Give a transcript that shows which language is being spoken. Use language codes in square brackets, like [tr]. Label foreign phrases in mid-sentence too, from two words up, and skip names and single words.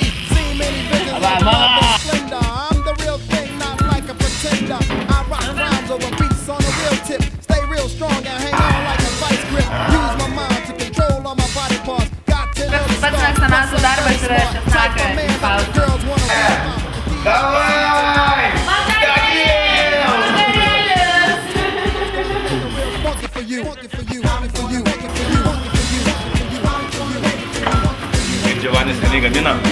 [en] See many visions of splendor. I'm the real thing, not like a pretender. I rock rhymes over beats on a real tip. Stay real strong and hang on like a vice grip. Use my mind to control all my body parts. Got to know the [lt] Pats mėgstamiausias darbas yra česnaką išspausti. Davai! Kaip Giovannis skaniai gamina.